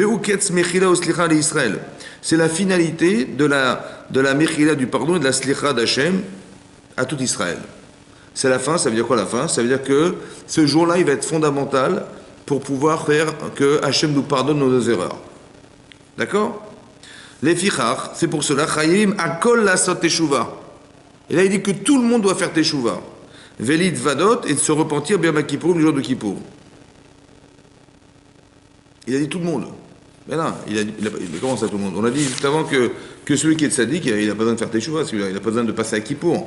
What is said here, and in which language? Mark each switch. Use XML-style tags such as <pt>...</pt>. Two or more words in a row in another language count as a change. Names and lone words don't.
<fr>C'est la finalité de la Mechila du pardon et de la Slicha d'Hachem à tout Israël. C'est la fin, ça veut dire quoi la fin? Ça veut dire que ce jour-là, il va être fondamental pour pouvoir faire que Hachem nous pardonne nos erreurs. D'accord? Les fichar, c'est pour cela,</fr> <he>חייבים הכל לעשות תשובה.</he> <fr>Et là, il dit que tout le monde doit faire teshuva.</fr> <he>ולהתוודות,</he> <fr>et de se repentir</fr> <he>ביום הכיפורים,</he> <fr>le jour de Kippour. Il a dit tout le monde. Mais non, comment ça tout le monde? On a dit juste avant que celui qui est tzaddik, il n'a pas besoin de faire teshuva, celui-là, il n'a pas besoin de passer à Kippour.</fr>